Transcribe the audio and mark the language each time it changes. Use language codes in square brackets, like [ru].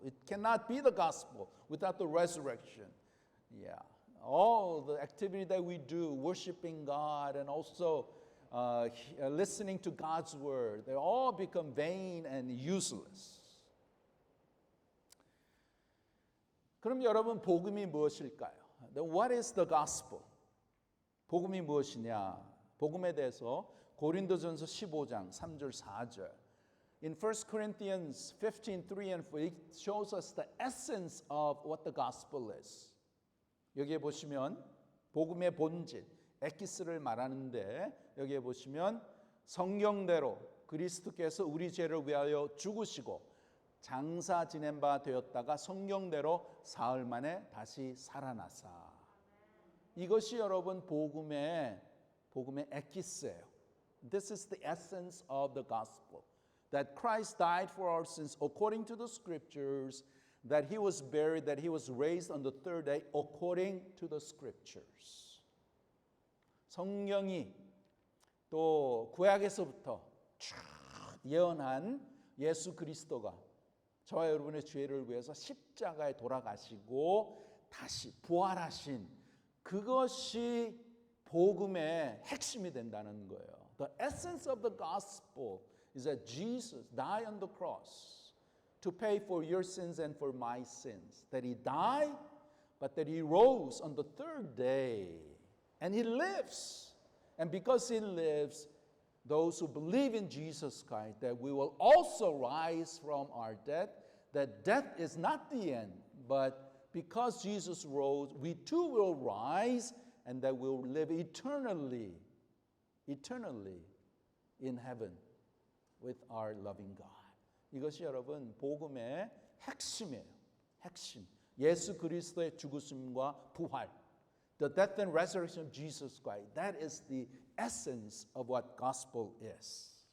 [en] It cannot be the gospel without the resurrection. Yeah. All the activity that we do, worshiping God and also listening to God's word, they all become vain and useless. [ko] 그럼 여러분, 복음이 무엇일까요? [en] What is the gospel? [ko] 복음이 무엇이냐? 복음에 대해서 고린도전서 15장 3절 4절. [en] In 1 Corinthians 15:3 and 4, it shows us the essence of what the gospel is. [ko] 여기에 보시면 복음의 본질, 에키스를 말하는데 여기에 보시면 성경대로 그리스도께서 우리 죄를 위하여 죽으시고 장사 지낸 바 되었다가 성경대로 사흘 만에 다시 살아나사. 이것이 여러분 복음의 에키스예요. [en] This is the essence of the gospel. That Christ died for our sins according to the scriptures, that he was buried, that he was raised on the third day according to the scriptures. [ko] 성경이 또 구약에서부터 쭉 예언한 예수 그리스도가 저와 여러분의 죄를 위해서 십자가에 돌아가시고 다시 부활하신 그것이 복음의 핵심이 된다는 거예요. [en] The essence of the gospel is that Jesus died on the cross to pay for your sins and for my sins. That he died, but that he rose on the third day. And he lives. And because he lives, those who believe in Jesus Christ, that we will also rise from our death, that death is not the end, but because Jesus rose, we too will rise, and that we'll live eternally in heaven with our loving God. [ko] 이것이 여러분 복음의 핵심이에요. 핵심. 예수 그리스도의 죽으심과 부활. [en] The death and resurrection of Jesus Christ. That is the essence of what gospel is.